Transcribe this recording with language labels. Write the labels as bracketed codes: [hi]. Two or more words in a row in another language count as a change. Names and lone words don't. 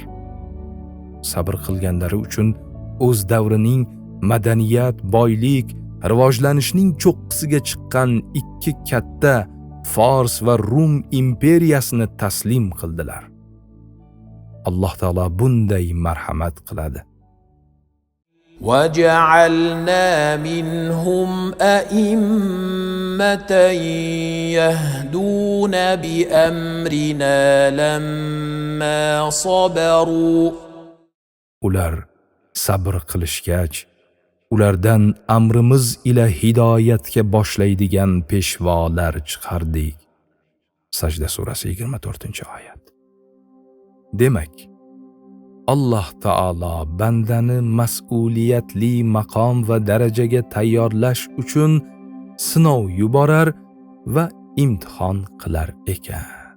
[uz] Sabr qilganlari uchun o'z davrining madaniyat, boylik, rivojlanishning cho'qqisiga chiqqan 2 katta Fors va Rum imperiyasini taslim qildilar. Alloh taolo bunday marhamat qiladi. [ar] وَجَعَلْنَا مِنْهُمْ أَئِمَّةً يَهْدُونَ بِأَمْرِنَا لَمَّا صَبَرُوا. [uz] Ular sabr qilishgach, ulardan amrimiz ila hidoyatga boshlaydigan peshvolar chiqardik. Sajda surasi 24-oyat. Demak, Alloh taolo bandani mas'uliyatli maqom va darajaga tayyorlash uchun sinov yuborar va imtihon qilar ekan.